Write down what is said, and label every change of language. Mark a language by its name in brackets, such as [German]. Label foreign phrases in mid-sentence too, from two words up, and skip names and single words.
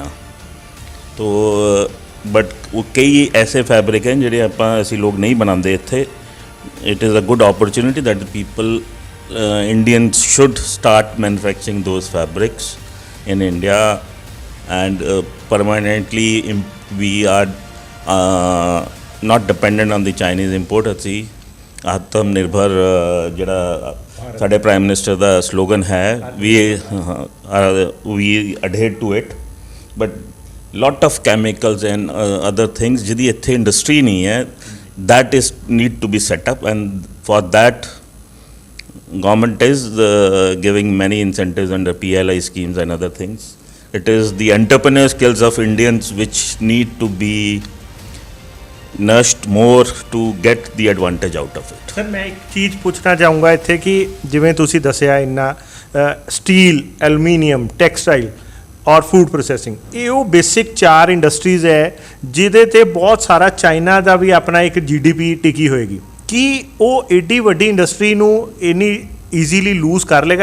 [Punjabi] ਤੋ ਬਟ ਕਈ ਐਸੇ ਫੈਬਰਿਕ ਹਨ ਜਿਹੜੇ ਅਸੀਂ ਲੋਕ ਨਹੀਂ ਬਣਾਉਂਦੇ ਇੱਥੇ। [English] It is a good opportunity that people Indians should start manufacturing those fabrics in India and permanently we are not dependent on the Chinese import। [Punjabi] ਅਸੀਂ ਆਤਮ ਨਿਰਭਰ ਜਿਹੜਾ ਸਾਡੇ [English] prime minister [Punjabi] ਦਾ ਸਲੋਗਨ ਹੈ, [English] we adhere to it, but lot of chemicals and other things [Punjabi] ਜਿਹਦੀ ਇੱਥੇ ਇੰਡਸਟਰੀ ਨਹੀਂ ਹੈ, [English] that is need to be set up, and for that government is giving many incentives under PLI schemes and other things. It is the entrepreneur skills of Indians which need to be nurtured more to get the advantage out of it. [Punjabi] ਸਰ ਮੈਂ ਇੱਕ ਚੀਜ਼ ਪੁੱਛਣਾ ਚਾਹੂੰਗਾ ਇੱਥੇ ਕਿ ਜਿਵੇਂ ਤੁਸੀਂ ਦੱਸਿਆ ਇੰਨਾ ਸਟੀਲ, ਐਲੂਮੀਨੀਅਮ, ਟੈਕਸਟਾਈਲ ਔਰ [English] food processing, [Punjabi] ਇਹ ਉਹ ਬੇਸਿਕ 4 ਇੰਡਸਟਰੀਜ਼ ਹੈ ਜਿਹਦੇ ਤੇ ਬਹੁਤ ਸਾਰਾ ਚਾਈਨਾ ਦਾ ਵੀ ਆਪਣਾ ਇੱਕ GDP ਟਿਕੀ ਹੋਏਗੀ। ਕੀ ਉਹ ਏਡੀ ਵੱਡੀ ਇੰਡਸਟਰੀ ਨੂੰ ਇੰਨੀ [English] easily lose [Punjabi] ਕਰ ਲੇਗਾ?